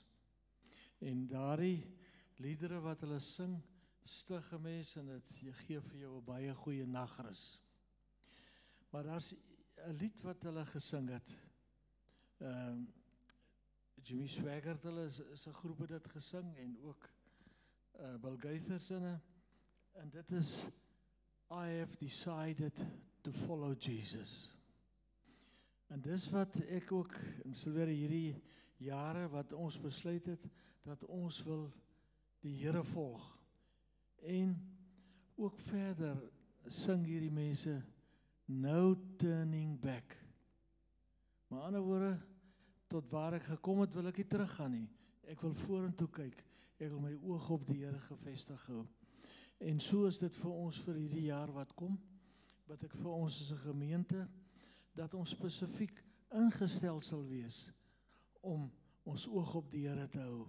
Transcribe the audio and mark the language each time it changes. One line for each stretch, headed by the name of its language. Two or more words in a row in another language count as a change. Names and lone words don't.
Afrikaans: En daardie liedere wat hulle sing, stig 'n mens en dit gee vir jou 'n baie goeie nagrus. Maar daar's 'n lied wat hulle gesing het. Jimmy Swaggart, hulle is 'n groep wat dit gesing en ook Bill Gaithers en dit is I have decided to follow Jesus. En dis wat ek ook in Silvera hierdie jare wat ons besluit het dat ons wil die Here volg. En ook verder sing hierdie mense
English: no turning back.
Afrikaans: Maar ander woorde, tot waar ek gekom het wil ek nie teruggaan nie. Ek wil vorentoe kyk. Ek wil my oog op die Here gefestig hou. En so is dit vir ons vir hierdie jaar wat kom, wat ek vir ons as 'n gemeente, dat ons spesifiek ingestel sal wees om ons oog op die Here te hou.